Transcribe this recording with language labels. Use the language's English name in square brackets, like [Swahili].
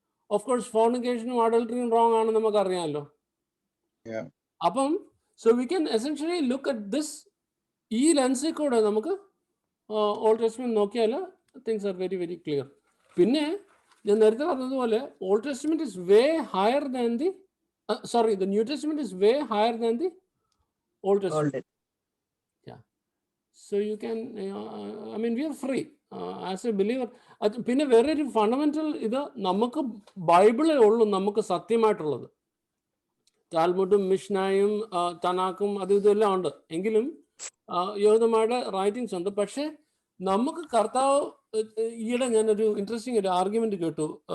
[Malayalam] Of course ഫോർണിക്കേഷനും അഡൾട്ടറിയും wrong ആണെന്ന് നമുക്കറിയാമല്ലോ. അപ്പം [English] so we can essentially look at this, [Malayalam] ഈ ലെൻസിൽ കൂടെ നമുക്ക് ഓൾഡ് ടെസ്റ്റ്മെന്റ് നോക്കിയാൽ [English] Things are very very clear. [Malayalam] പിന്നെ ഞാൻ നേരത്തെ പറഞ്ഞതുപോലെ [English] Old Testament is way higher than the the New Testament is way higher than the Old Testament. Yeah, so you can I mean we are free as a believer. [Malayalam] പിന്നെ വേറെ ഒരു fundamental ഇത്, നമുക്ക് ബൈബിളേ ഉള്ളൂ നമുക്ക് സത്യമായിട്ടുള്ളത്. താൽമുഡും മിഷ്നായും തനാക്കും അതും ഇതെല്ലാം ഉണ്ട്, എങ്കിലും യഹൂദന്മാരുടെ റൈറ്റിങ്സ് ഉണ്ട്. പക്ഷെ നമുക്ക് കർത്താവ്, ഈയിടെ ഞാനൊരു ഇൻട്രസ്റ്റിംഗ് ഒരു ആർഗ്യുമെന്റ് കേട്ടു.